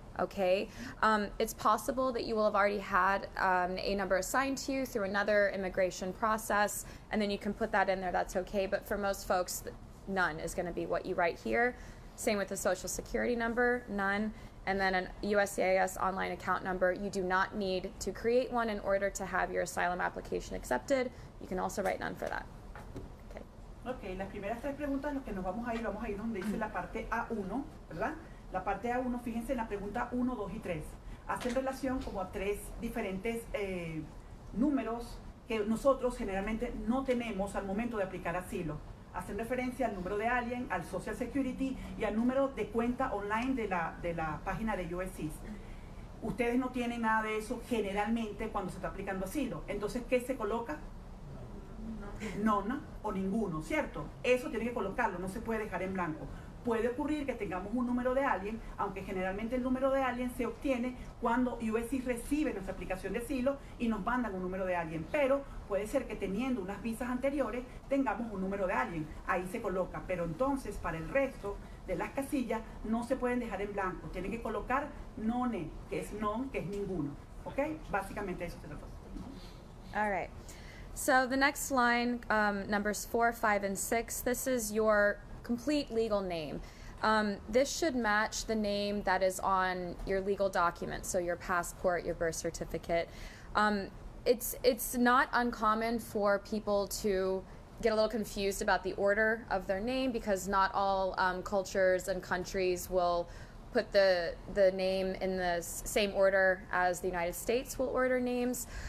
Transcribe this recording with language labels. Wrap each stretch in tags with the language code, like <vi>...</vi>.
<en>Okay, it's possible that you will have already had an A number assigned to you through another immigration process, and then you can put that in there, that's okay, but for most folks, none is going to be what you write here. Same with the social security number, none, and then a USCIS online account number. You do not need to create one in order to have your asylum application accepted. You can also write none for that. Okay.</en> <es>Ok, las primeras tres preguntas, los que nos vamos a ir donde dice la parte A1, ¿verdad? La parte A1, fíjense en la pregunta 1, 2 y 3. Hacen relación como a tres diferentes números que nosotros generalmente no tenemos al momento de aplicar asilo. Hacen referencia al número de alien, al Social Security y al número de cuenta online de la página de USCIS. Ustedes no tienen nada de eso generalmente cuando se está aplicando asilo. Entonces, ¿qué se coloca? None o ninguno, ¿cierto? Eso tiene que colocarlo, no se puede dejar en blanco. Puede ocurrir que tengamos un número de alien, aunque generalmente el número de alien se obtiene cuando USCIS recibe nuestra aplicación de asilo y nos mandan un número de alien, pero puede ser que teniendo unas visas anteriores tengamos un número de alien, ahí se coloca, pero entonces para el resto de las casillas no se pueden dejar en blanco, tienen que colocar none, que es non, que es ninguno, ¿ok? Básicamente eso se trata.</es> <en>All right. So the next line, numbers 4, 5, and 6, this is your complete legal name. This should match the name that is on your legal document, so your passport, your birth certificate. It's not uncommon for people to get a little confused about the order of their name because not all cultures and countries will put the name in the same order as the United States will order names.</en>